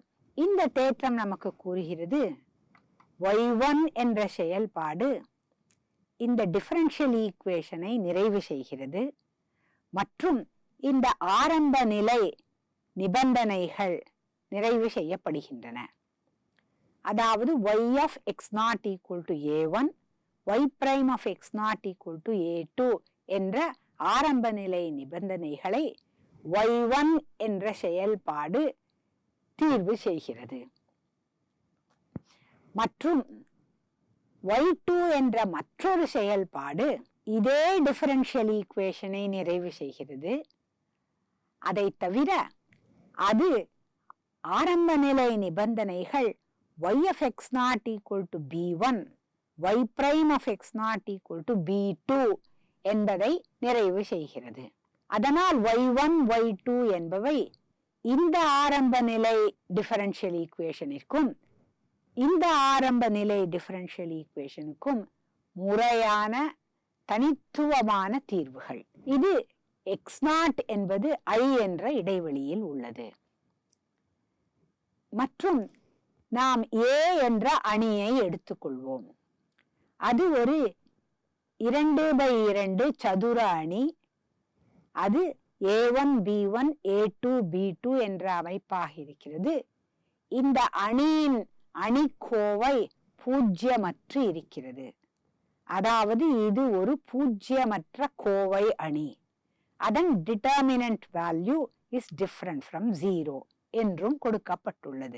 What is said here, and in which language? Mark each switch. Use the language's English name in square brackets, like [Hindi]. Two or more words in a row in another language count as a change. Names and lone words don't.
[Tamil] இந்த தேற்றம் நமக்கு கூறுகிறது, y1 என்ற செயல்பாடு இந்த [English] differential equation [Tamil] நிறைவு செய்கிறது மற்றும் இந்த ஆரம்ப நிலை நிபந்தனைகள் நிறைவு செய்யப்படுகின்றன. அதாவது [English] y of x naught equal to a1, y prime of x naught equal to a2 [Tamil] என்ற ஆரம்ப நிலை நிபந்தனைகளை y1 என்ற செயல்பாடு தீர்வு செய்கிறது மற்றும் y2 என்ற மற்றொரு செயல்பாடு இதே [English] differential equation [Tamil] நிறைவு செய்கிறது. அதை தவிர அது ஆரம்ப நிலை நிபந்தனைகள் [English] y of x naught equal to b1, y prime of x naught equal to b2 [Tamil] என்பதை நிறைவு செய்கிறது. அதனால் y1, y2 என்பவை இந்த ஆரம்ப நிலை [English] differential equation [Tamil] இந்த ஆரம்ப நிலை [English] differential equation [Tamil] முறையான தனித்துவமான தீர்வுகள். இது x0 என்பது I என்ற இடைவெளியில் உள்ளது மற்றும் நாம் A என்ற அணியை எடுத்துக்கொள்வோம். அது ஒரு 2x2 சதுர அணி. அது a1 b1 a2 b2 என்ற அமைப்பாக இருக்கிறது. இந்த அணியின் அணிக்கோவை பூஜ்ஜியமற்று இருக்கிறது. அதாவது இது ஒரு பூஜ்ஜியமற்ற கோவை அணி. அதன் [English] determinant value is different from 0 [Tamil] என்றும் கொடுக்கப்பட்டுள்ளது.